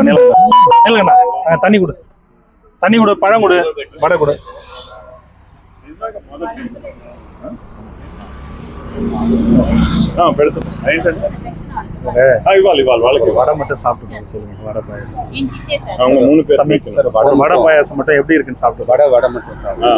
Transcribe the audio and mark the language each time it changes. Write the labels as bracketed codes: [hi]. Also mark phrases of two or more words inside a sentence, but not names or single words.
[ta] நிலங்கண்ணா தண்ணி கொடு, தண்ணி கொடு, பழம் கொடு, வடை கொடு. [te] పెడతాం ఇవ్వాలి ఇవ్వాలి వాళ్ళకి [ta] வடை மட்டும் சாப்பிட்டு சொல்லுங்க. வடை பாயாசம் அவங்க 3 பேர் வடை பாயாசம் மட்டும் எப்படி இருக்குன்னு சாப்பிட்டு. వడ மட்டும் சாப்பிடு.